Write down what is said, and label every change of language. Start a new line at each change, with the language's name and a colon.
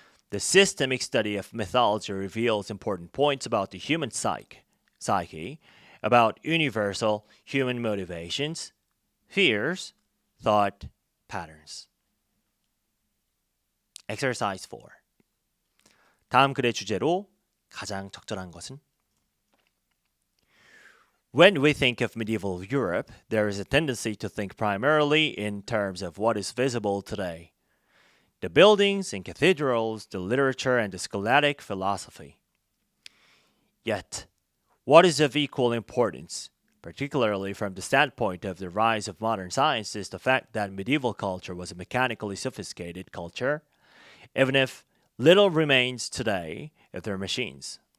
English: The systemic study of mythology reveals important points about the human psyche, about universal human motivations, fears, thought patterns. Exercise 4.
Korean: 다음 글의 주제로 가장 적절한 것은?
English: When we think of medieval Europe, there is a tendency to think primarily in terms of what is visible today. The buildings and cathedrals, the literature and the scholastic philosophy. Yet, what is of equal importance, particularly from the standpoint of the rise of modern science, is the fact that medieval culture was a mechanically sophisticated culture, even if little remains today of their machines.